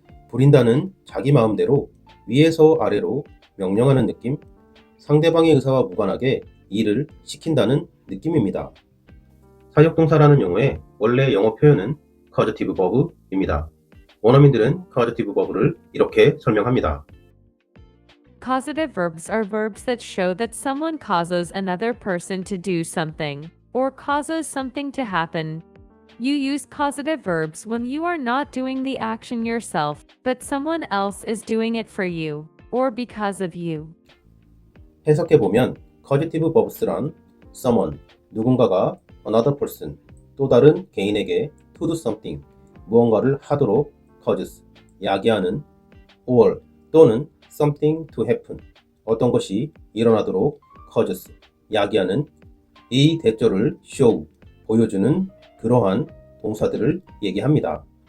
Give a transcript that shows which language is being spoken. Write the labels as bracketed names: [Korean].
[Korean] 부린다는 자기 마음대로 위에서 아래로 명령하는 느낌, 상대방의 의사와 무관하게 일을 시킨다는 느낌입니다. 사역동사라는 용어의 원래 영어 표현은 causative verb입니다. 원어민들은 causative verb를 이렇게 설명합니다. [English] Causative verbs are verbs that show that someone causes another person to do something, or causes something to happen. You use causative verbs when you are not doing the action yourself, but someone else is doing it for you, or because of you. [Korean] 해석해보면 causative verbs란 someone, 누군가가 [English] another person, [Korean] 또 다른 개인에게 [English] to do something, [Korean] 무언가를 하도록 causes, 야기하는 or 또는 [English] something to happen, [Korean] 어떤 것이 일어나도록 causes, 야기하는 이 대조를 show, 보여주는 그러한 동사들을 얘기합니다.